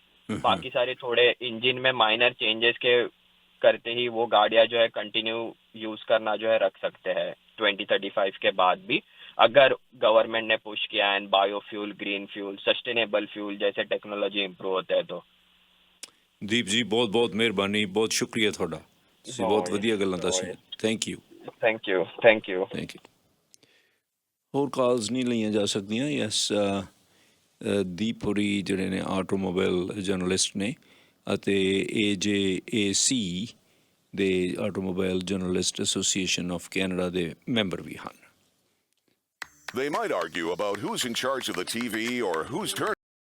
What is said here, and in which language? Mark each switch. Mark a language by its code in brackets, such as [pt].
[hi] बाकी सारे थोड़े इंजन में माइनर चेंजेस के करते ही वो गाड़ियां जो है कंटिन्यू यूज करना जो है रख सकते हैं 2035 के बाद भी, अगर गवर्नमेंट ने पुश किया and biofuel, green fuel, sustainable fuel जैसे टेक्नोलॉजी इंप्रूव होता है तो। [pa] ਦੀਪ ਜੀ ਬਹੁਤ ਬਹੁਤ ਮਿਹਰਬਾਨੀ, ਬਹੁਤ ਸ਼ੁਕਰੀਆ ਤੁਹਾਡਾ, ਤੁਸੀਂ ਬਹੁਤ ਵਧੀਆ ਗੱਲਾਂ ਦੱਸੀਆਂ। [en] Thank you. Thank you, thank you, thank you. [pa] ਹੋਰ ਕਾਲਸ ਨਹੀਂ ਲਈਆਂ ਜਾ ਸਕਦੀਆਂ। ਯੈਸ, ਦੀਪ ਹੋਰੀ ਜਿਹੜੇ ਨੇ ਆਟੋਮੋਬਾਈਲ ਜਰਨਲਿਸਟ ਨੇ ਅਤੇ AJAC ਦੇ automobile journalist association of Canada ਦੇ ਮੈਂਬਰ ਵੀ ਹਨ। [en] They might argue about who's in charge of the TV or whose turn